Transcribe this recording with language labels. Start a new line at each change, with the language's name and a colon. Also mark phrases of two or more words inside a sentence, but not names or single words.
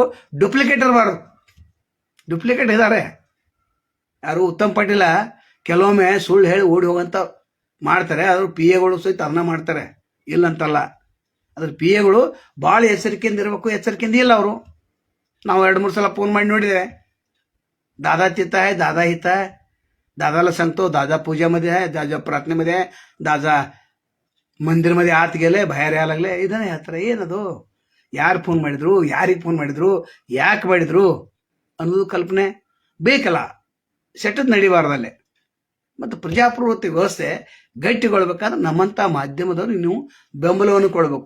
Kannada: ಡೂಪ್ಲಿಕೇಟ್ ಇರಬಾರ್ದು. ಡೂಪ್ಲಿಕೇಟ್ ಇದ್ದಾರೆ. ಯಾರು ಉತ್ತಮ್ ಪಾಟೀಲ ಕೆಲವೊಮ್ಮೆ ಸುಳ್ಳು ಹೇಳಿ ಓಡಿ ಹೋಗಂತ ಮಾಡ್ತಾರೆ. ಅದ್ರ PAಗಳು ಸಹಿತ ಅದನ್ನ ಮಾಡ್ತಾರೆ, ಇಲ್ಲಂತಲ್ಲ. ಅದ್ರ PAಗಳು ಭಾಳ ಎಚ್ಚರಿಕೆಯಿಂದ ಇರಬೇಕು. ಎಚ್ಚರಿಕೆಯಿಂದ ಇಲ್ಲ ಅವರು. ನಾವು 2-3 ಸಲ ಫೋನ್ ಮಾಡಿ ನೋಡಿದ್ದೇವೆ.
Marathi: दादा तिथं आहे, दादा इथं आहे, दादाला सांगतो दादा पूजामध्ये आहे, दादा प्रार्थनेमध्ये आहे, दादा ಮಂದಿರमध्ये ಆತ್ गेले, बाहेर यायला लागले.
Kannada: ಇದನ್ನೇ ಹೇಳ್ತಾರೆ. ಏನದು, ಯಾರು ಫೋನ್ ಮಾಡಿದ್ರು, ಯಾರಿಗೆ ಫೋನ್ ಮಾಡಿದ್ರು, ಯಾಕೆ ಮಾಡಿದ್ರು ಅನ್ನೋದು ಕಲ್ಪನೆ ಬೇಕಲ್ಲ. ಸೆಟ್ಟದ್ ನಡಿಬಾರ್ದಲ್ಲೇ. ಮತ್ತು ಪ್ರಜಾಪ್ರಭುತ್ವ ವ್ಯವಸ್ಥೆ ಗಟ್ಟಿಗೊಳ್ಬೇಕಾದ್ರೆ ನಮ್ಮಂಥ ಮಾಧ್ಯಮದವ್ರು ನೀವು ಬೆಂಬಲವನ್ನು ಕೊಡಬೇಕು.